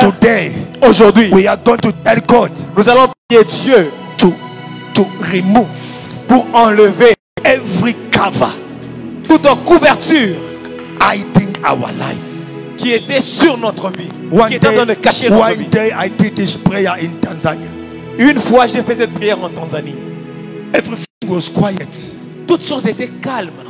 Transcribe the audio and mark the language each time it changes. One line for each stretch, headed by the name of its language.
English: Today,
French: Aujourd'hui,
English: we are going to tell God
French: nous allons prier Dieu
English: to remove
French: pour enlever
English: every cover
French: toute couverture
English: hiding our life.
French: qui était sur notre vie,
English: One
French: qui était en train de cacher notre vie.
English: day I did this prayer in Tanzania.
French: Une fois, j'ai fait cette prière en Tanzanie.
English: Everything was quiet.
French: Toutes choses étaient calmes.